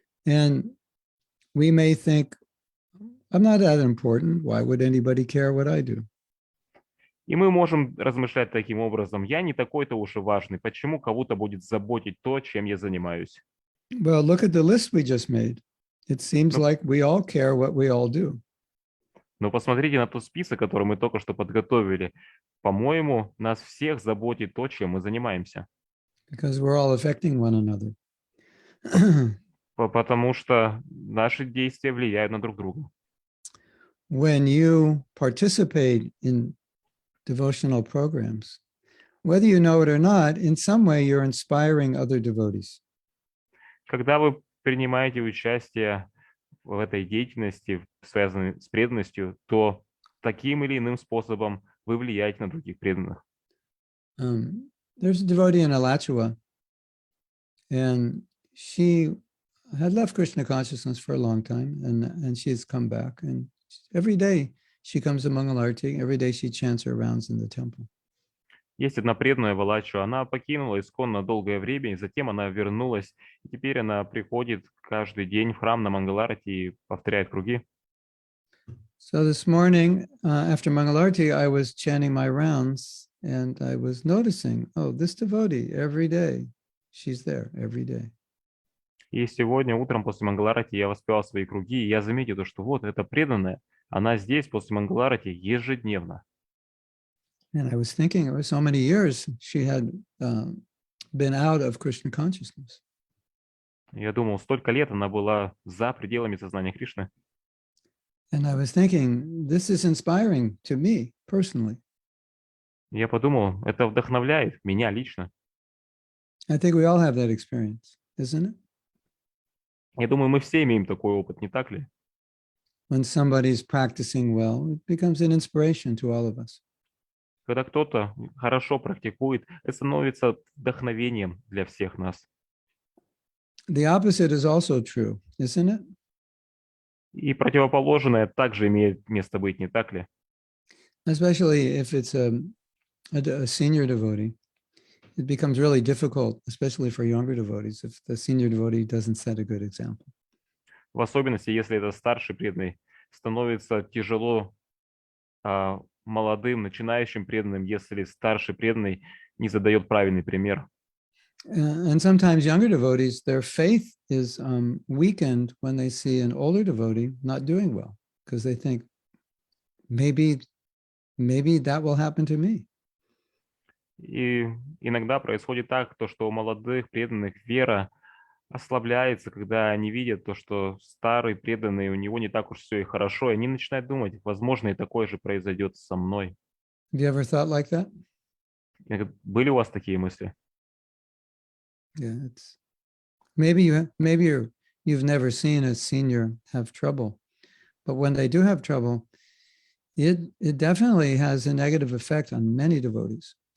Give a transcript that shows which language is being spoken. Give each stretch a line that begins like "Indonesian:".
English: And we may think, I'm not that important. Why would anybody care what I do?
Russian: И мы можем размышлять таким образом. Я не такой-то уж и важный. Почему кого-то будет заботить то, чем я занимаюсь?
English: Well, look at the list we just made. It seems No. like we all care what we all do.
Russian: Но посмотрите на тот список, который мы только что подготовили. По-моему, нас всех заботит то, чем мы занимаемся.
English: Because we're all affecting one another.
Russian: Потому что наши действия влияют на друг друга.
English: When you participate in devotional programs, whether you know it or not, in some way you're inspiring other devotees.
Russian: Когда вы принимаете участие в этой деятельности, связанной с преданностью, то таким или иным способом вы влияете на других преданных.
English: There's a devotee in Alachua, and she had left Krishna consciousness for a long time, and she's come back. And every day she comes to Mangalarti, every day she chants her rounds in the temple.
Russian: Есть одна преданная Валачу, она покинула ISKCON на долгое время, и затем она вернулась, и теперь она приходит каждый день в храм на Мангаларати и повторяет круги.
English: So this morning, after Mangalarti, I was chanting my rounds, and I was noticing, oh, this devotee, every day, she's there every day.
Russian: И сегодня утром после Мангаларати я воспевал свои круги, и я заметил, что вот эта преданная, она здесь после Мангаларати ежедневно.
English: And I was thinking, it was so many years she had been out of Krishna consciousness.
Russian: Я думал, столько лет она была за пределами сознания Кришны.
English: And I was thinking, this is inspiring to me personally.
Russian: Я подумал, это вдохновляет меня лично.
English: I think we all have that experience, isn't it?
Russian: Я думаю, мы все имеем такой опыт, не так ли?
English: When somebody's practicing well, it becomes an inspiration to all of us.
Russian: Когда кто-то хорошо практикует, это становится вдохновением для всех нас.
English: The opposite is also true, isn't it?
Russian: И противоположное также имеет место быть, не так ли?
English: Especially if it's a senior devotee. It becomes really difficult, especially for younger devotees, if the senior devotee doesn't set a good example.
Russian: В особенности, если это старший преданный, становится тяжело молодым, начинающим преданным, если старший преданный не задает правильный пример.
English: And sometimes younger devotees, their faith is weakened when they see an older devotee not doing well, because they think, maybe that will happen to me.
Russian: И иногда происходит так, то, что у молодых преданных вера ослабляется, когда они видят то, что старый преданный, у него не так уж все и хорошо, и они начинают думать, возможно, и такое же произойдет со мной.
English: Have you ever thought like that?
Russian: Были у вас такие мысли?
English: Yeah, it's maybe you've never seen a senior have trouble, but when they do have trouble, it definitely has a negative effect on many devotees.